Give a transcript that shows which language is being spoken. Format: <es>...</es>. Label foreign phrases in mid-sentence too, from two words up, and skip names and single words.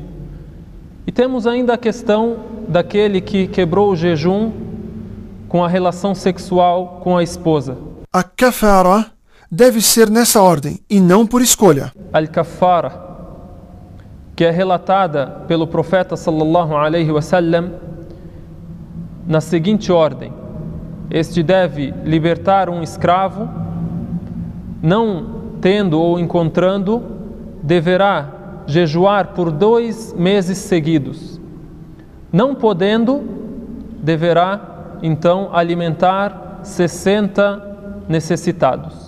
<pt>E temos ainda a questão daquele que quebrou o jejum com a relação sexual com a esposa. A kafara deve ser nessa ordem e não por escolha. Al-Kafara, que é relatada pelo profeta</pt> <ar>صلى الله عليه وسلم</ar> <pt>na seguinte ordem: este deve libertar um escravo, não tendo ou encontrando, deverá jejuar por 2 meses seguidos. Não podendo, deverá então alimentar 60 necessitados.</pt>